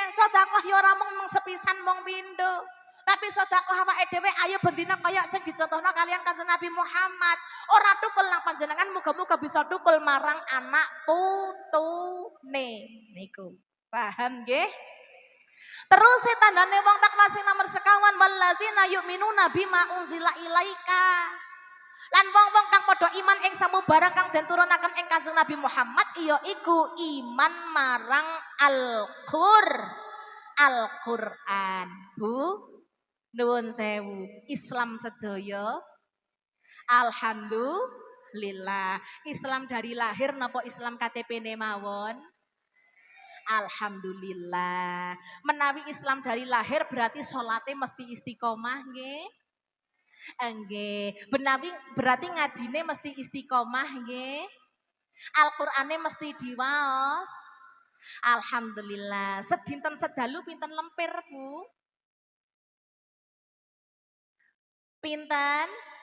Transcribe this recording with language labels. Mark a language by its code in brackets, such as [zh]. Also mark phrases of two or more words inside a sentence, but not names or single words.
[jv] Sedekah ya ora mung sepisan mung pindho. Tapi sedekah awake dhewe ayo bendina kaya sing dicontohna kalian Kanjeng Nabi Muhammad. Ora tukul nang panjenengan muga-muga bisa tukul marang anak putune niku. Paham nggih? Terus tandane wong takwa sing nomor sekawan [ar] وَالَّذِينَ يُؤْمِنُونَ بِمَا أُنْزِلَ إِلَيْكَ. [jv] Lan wong-wong kang padha iman ing samubarang kang den turunaken ing Kanjeng Nabi Muhammad ya iku iman marang Al-Qur'an. Bu, nuwun sewu. Islam sedaya alhamdulillah. Islam [id] dari lahir [jv] napa Islam KTP-ne mawon? Alhamdulillah. Menawi Islam [id] dari lahir [jv] berarti salate mesti istiqomah nggih. Nggih. Berarti ngajine mesti istiqomah nggih. Al-Qur'ane mesti diwaos. Alhamdulillah. Sedinten sedalu pinten lemper, Bu? Pinten?